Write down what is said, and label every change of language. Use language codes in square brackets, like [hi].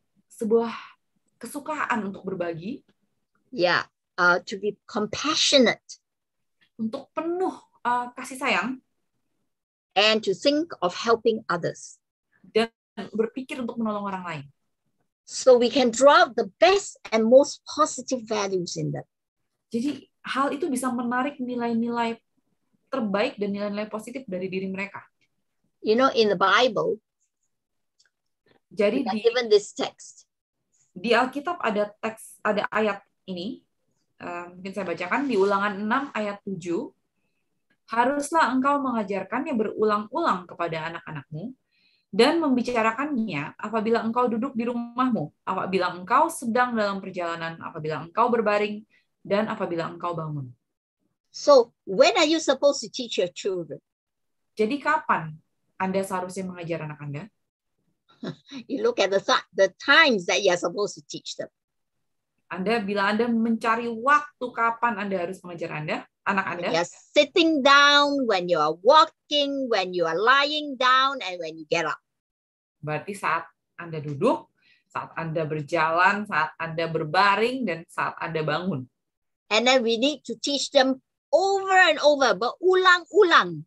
[id] Sebuah kesukaan untuk berbagi. [en] Yeah, to be compassionate. [id] Untuk penuh kasih sayang. [en] And to think of helping others. [id] Dan berpikir untuk menolong orang lain. [en] So we can draw out the best and most positive values in them. [id] Jadi hal itu bisa menarik nilai-nilai terbaik dan nilai-nilai positif dari diri mereka. [en] You know, in the Bible, [id] jadi [en] given this text. [id] Di Alkitab ada ayat ini, mungkin saya bacakan di Ulangan 6 ayat 7. Haruslah engkau mengajarkannya berulang-ulang kepada anak-anakmu dan membicarakannya apabila engkau duduk di rumahmu, apabila engkau sedang dalam perjalanan, apabila engkau berbaring, dan apabila engkau bangun. [en] So when are you supposed to teach your children? [id] Jadi kapan Anda seharusnya mengajar anak Anda? [en] You look at the times that you are supposed to teach them. [id] Bila Anda mencari waktu kapan Anda harus mengajar anak Anda. [en] When you're sitting down, when you are walking, when you are lying down, and when you get up. [id] Berarti saat Anda duduk, saat Anda berjalan, saat Anda berbaring, dan saat Anda bangun. [en] And then we need to teach them over and over, [id] berulang-ulang.